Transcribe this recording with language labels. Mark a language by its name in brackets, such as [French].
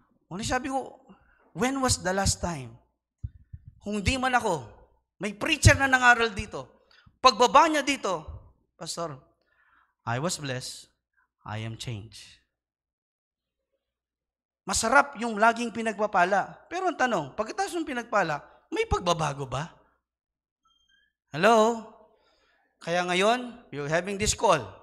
[Filipino] Una sabi ko, [English] when was the last time? [Filipino] Kung di man ako, may preacher na nangaral dito. [English] Pagbaba niya dito, Pastor, I was blessed, I am changed. [Filipino] Masarap yung laging pinagpapala. Pero ang tanong, pagkatapos ng pinagpala, may pagbabago ba? [English] Hello? [Filipino] Kaya ngayon, [English] you're having this call.